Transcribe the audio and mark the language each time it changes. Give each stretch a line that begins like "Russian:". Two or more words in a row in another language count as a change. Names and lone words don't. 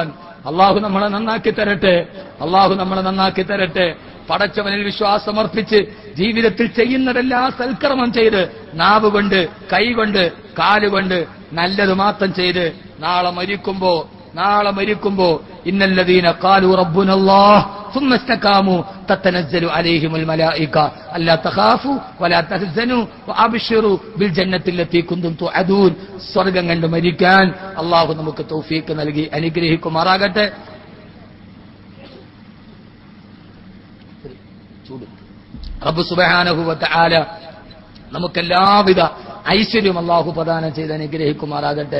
Malayalam: അല്ലാഹു നമ്മളെ നന്നാക്കി തരട്ടെ, അല്ലാഹു നമ്മളെ നന്നാക്കി തരട്ടെ. പടച്ചവനിൽ വിശ്വാസമർപ്പിച്ച് ജീവിതത്തിൽ ചെയ്യുന്നതെല്ലാം സൽക്കർമ്മം ചെയ്ത് നാവ് കൊണ്ട്, കൈകൊണ്ട്, കാലുകൊണ്ട് നല്ലത് മാത്രം ചെയ്ത് നാളെ മരിക്കുമ്പോ
Arabic: إن الذين قالوا ربنا الله ثم استقاموا تتنزل عليهم الملائكة ألا تخافوا ولا تحزنوا وأبشروا بالجنة التي كنتم توعدون.
Malayalam: സ്വർഗ്ഗം കണ്ട് മരിക്കാൻ അല്ലാഹു നമുക്ക് തൗഫീഖ് നൽകി അനുഗ്രഹിക്കുമാറാകട്ടെ. റബ്ബ്
Arabic: سبحانه وتعالى
Malayalam: നമുക്കെല്ലാവിധ ഐശ്വര്യം അല്ലാഹു പ്രദാനം ചെയ്ത് അനുഗ്രഹിക്കുമാറാകട്ടെ.